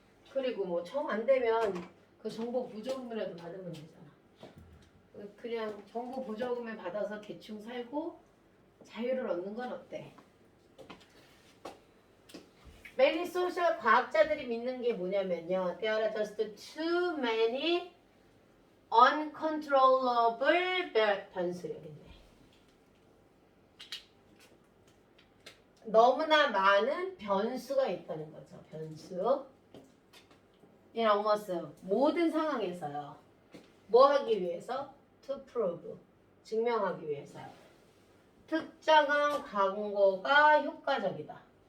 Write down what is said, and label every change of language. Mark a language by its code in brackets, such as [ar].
[ko] 그리고 뭐 정 안 되면 그 정보 보조금이라도 받으면 되잖아. 그냥 정보 보조금을 받아서 대충 살고 자유를 얻는 건 어때? [en] Many social [ko] 과학자들이 믿는 게 뭐냐면요. [en] There are just too many uncontrollable [ko] 변수력인데. 너무나 많은 변수가 있다는 거죠. 변수. [en] In almost [ko] 모든 상황에서요. 뭐 하기 위해서? [en] To prove. [ko] 증명하기 위해서요. 특정한 광고가 효과적이다.